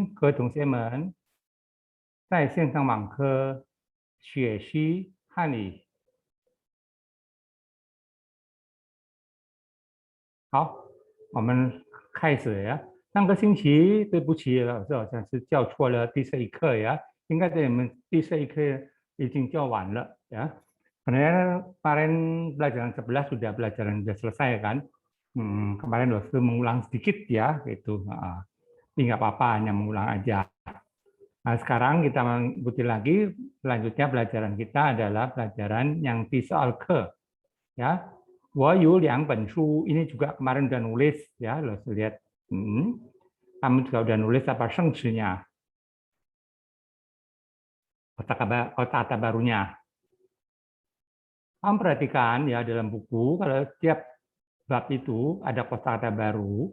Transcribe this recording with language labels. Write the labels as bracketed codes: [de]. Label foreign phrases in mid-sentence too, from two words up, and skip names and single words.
[zh] 各位同学们，在线上网课学习汉语。好，我们开始呀。上个星期，对不起，老师好像是教错了第11课呀，应该在你们第11课已经教完了 ya. [id] Karena kemarin pelajaran 11 sudah pelajaran sudah selesai kan. Kemarin dosen mengulang sedikit ya, gitu. Tapi nggak apa-apa, hanya mengulang aja. Nah, sekarang kita mengikuti lagi. Selanjutnya pelajaran kita adalah pelajaran yang di soal ke. Ya, [zh] 我有2本书. [id] Ini juga kemarin udah nulis ya, lo lihat. Kamu juga udah nulis apa sengsinya, kata barunya. Kamu perhatikan ya dalam buku, kalau setiap bab itu ada kosakata baru.